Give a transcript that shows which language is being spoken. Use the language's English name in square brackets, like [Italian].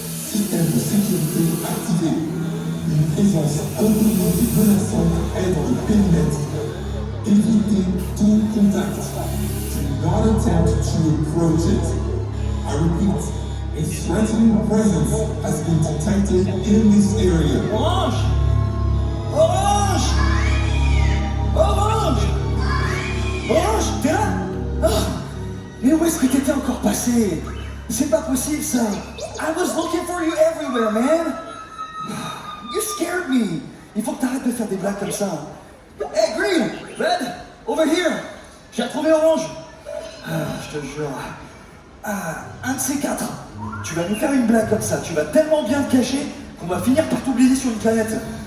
[French] Système de sécurité activé. Une présence inconnue et menaçante est dans le périmètre. Évitez tout contact. [English] Do not attempt to approach it. I repeat, a threatening presence has been detected in this area. [French] Orange! Orange! Orange! Orange, t'es là? Oh, mais où est-ce que t'étais encore passé? C'est pas possible ça! [English] I was looking for you everywhere, man! You scared me! [French] Il faut que t'arrêtes de faire des blagues comme ça. [English] Hey, Green! Red! Over here! [French] J'ai retrouvé Orange! Je te jure. Un de ces quatre. Tu vas nous faire une blague comme ça, tu vas tellement bien te cacher qu'on va finir par t'oublier sur une planète.